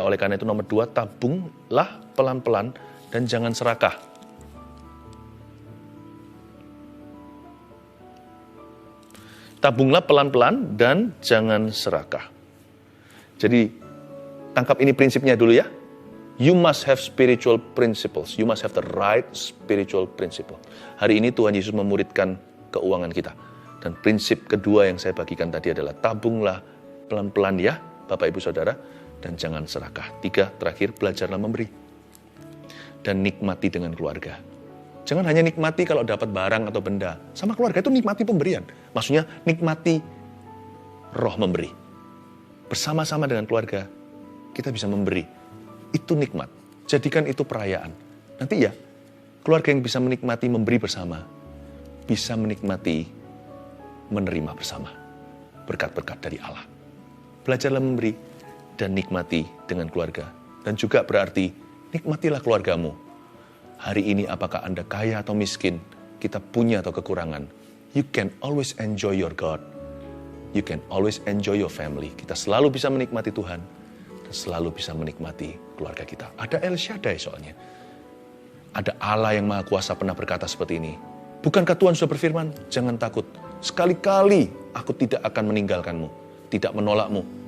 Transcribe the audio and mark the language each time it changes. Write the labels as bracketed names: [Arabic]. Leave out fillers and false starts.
[Indonesian] Oleh karena itu nomor 2, tabunglah pelan-pelan dan jangan serakah. Tabunglah pelan-pelan dan jangan serakah. Jadi, tangkap ini prinsipnya dulu ya. [English] You must have spiritual principles. You must have the right spiritual principle. [Indonesian] Hari ini Tuhan Yesus memuridkan keuangan kita. Dan prinsip kedua yang saya bagikan tadi adalah tabunglah pelan-pelan ya, Bapak Ibu Saudara, dan jangan serakah. 3, terakhir, belajarlah memberi. Dan nikmati dengan keluarga. Jangan hanya nikmati kalau dapat barang atau benda. Sama keluarga itu nikmati pemberian. Maksudnya nikmati roh memberi. Bersama-sama dengan keluarga, kita bisa memberi. Itu nikmat. Jadikan itu perayaan. Nanti ya, keluarga yang bisa menikmati memberi bersama, bisa menikmati menerima bersama berkat-berkat dari Allah. Belajarlah memberi dan nikmati dengan keluarga. Dan juga berarti nikmatilah keluargamu. Hari ini apakah Anda kaya atau miskin, kita punya atau kekurangan, [English] you can always enjoy your God. You can always enjoy your family. [Indonesian] Kita selalu bisa menikmati Tuhan dan selalu bisa menikmati keluarga kita. Ada El Shaddai soalnya. Ada Allah yang Maha Kuasa pernah berkata seperti ini. Bukankah Tuhan sudah berfirman? Jangan takut. Sekali-kali aku tidak akan meninggalkanmu, tidak menolakmu.